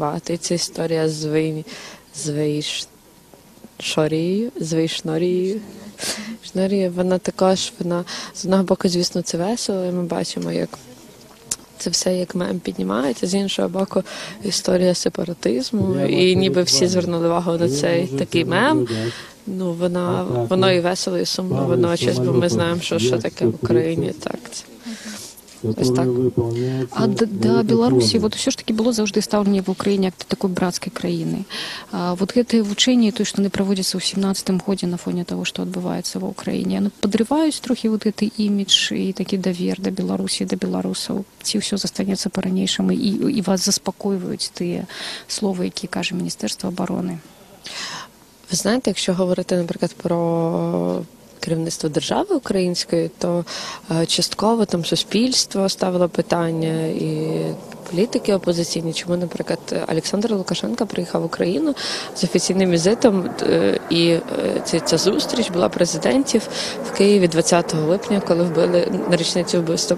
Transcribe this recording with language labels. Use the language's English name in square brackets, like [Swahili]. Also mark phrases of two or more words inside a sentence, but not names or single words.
[Ukrainian] І ця історія з Шнорією, вона також, з одного боку, звісно, це весело, і ми бачимо, як це все як мем піднімається, з іншого боку, історія сепаратизму, і ніби всі звернули увагу на цей такий мем. Ну, воно і весело, і сумно водночас, бо ми знаємо, що таке в Україні, так. Ось так. [Belarusian] А да Беларусі вот [Russian] все ж таки [Belarusian] было заўжды стаўленне в Украіне як такой братскай краіны. Вот гэтые вучэнні, то, што яны праводзяцца ў 17-м годзе на фоне того, што адбываецца ва Ўкраіне, яны падрываюць трохі вот гэты імідж і такі давер да Беларусі, да беларусаў. Ці ўсё застанецца па-ранейшаму і вас заспакойваюць тыя словы, які кажа Міністэрства абарони? [Ukrainian] Ви знаєте, якщо говорити, наприклад, про керівництво держави української, то частково там суспільство ставило питання і політики опозиційні, чому, наприклад, Олександр Лукашенко приїхав в Україну з офіційним візитом, і ця зустріч була президентів в Києві 20 липня, коли вбили на річницю вбивства